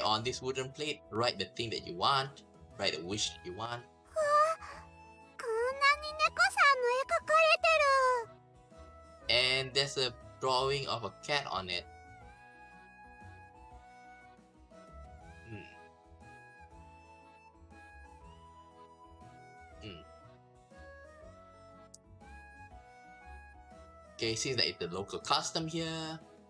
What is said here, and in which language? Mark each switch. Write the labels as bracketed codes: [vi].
[en] On this wooden plate, write the thing that you want. Write the wish that you want. [ja] こんなに猫さんの絵描かれてる [en] And there's a drawing of a cat on it. Okay, seems like it's the local custom here.